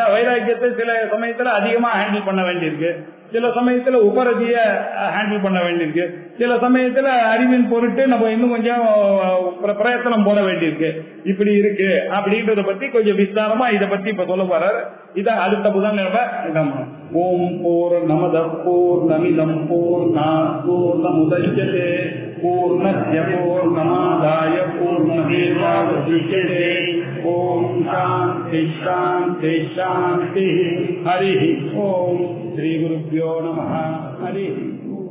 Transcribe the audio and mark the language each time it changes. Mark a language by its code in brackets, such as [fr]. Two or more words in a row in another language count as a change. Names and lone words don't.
[ta] வைராக்கியத்தை சில சமயத்துல அதிகமா ஹேண்டில் பண்ண வேண்டியிருக்கு, சில சமயத்துல உபரதிய ஹேண்டில் பண்ண வேண்டியிருக்கு, சில சமயத்துல அறிவின் பொருட்டு நம்ம இன்னும் கொஞ்சம் பிரயத்தனம் போட வேண்டியிருக்கு. இப்படி இருக்கு அப்படின்றத பத்தி கொஞ்சம் விஸ்தாரமா இதை பத்தி இப்ப சொல்ல போறாரு. இத அடுத்த புதன்கிழமை. [sa] ॐ पूर्णमदः पूर्णमिदं पूर्णात् पूर्णमुदच्यते पूर्णस्य पूर्णमादाय पूर्णमेवावशिष्यते. ॐ शान्तिः शान्तिः शान्तिः. हरि ॐ। श्री गुरुभ्यो नमः। हरि.